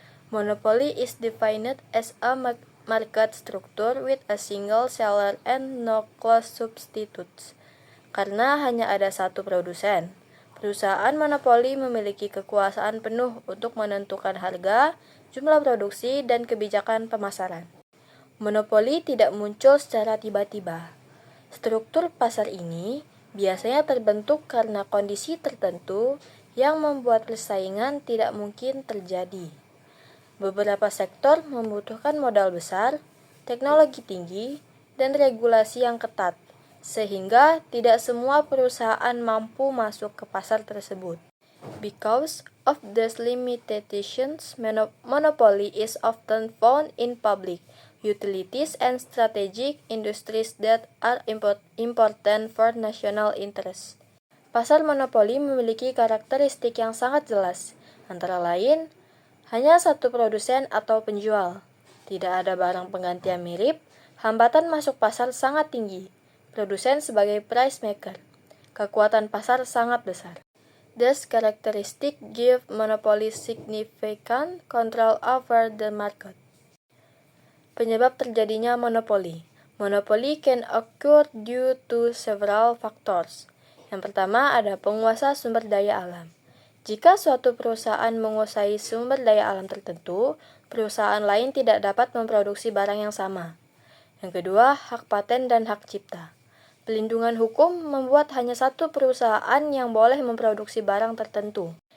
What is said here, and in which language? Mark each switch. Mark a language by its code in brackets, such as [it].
[en] Monopoly is defined as a market structure with a single seller and no close substitutes. [id] Karena hanya ada satu produsen, perusahaan monopoli memiliki kekuasaan penuh untuk menentukan harga, jumlah produksi, dan kebijakan pemasaran. Monopoli tidak muncul secara tiba-tiba. Struktur pasar ini biasanya terbentuk karena kondisi tertentu yang membuat persaingan tidak mungkin terjadi. Beberapa sektor membutuhkan modal besar, teknologi tinggi, dan regulasi yang ketat, sehingga tidak semua perusahaan mampu masuk ke pasar tersebut. [en] Because of these limitations, monopoly is often found in public utilities and strategic industries that are important for national interest. [id] Pasar monopoli memiliki karakteristik yang sangat jelas, antara lain, hanya satu produsen atau penjual, tidak ada barang pengganti yang mirip, hambatan masuk pasar sangat tinggi, produsen sebagai price maker, kekuatan pasar sangat besar. [en] These characteristics give monopoly significant control over the market. [id] Penyebab terjadinya monopoli. [en] Monopoli can occur due to several factors. [id] Yang pertama ada penguasa sumber daya alam. Jika suatu perusahaan menguasai sumber daya alam tertentu, perusahaan lain tidak dapat memproduksi barang yang sama. Yang kedua, hak paten dan hak cipta. Pelindungan hukum membuat hanya satu perusahaan yang boleh memproduksi barang tertentu.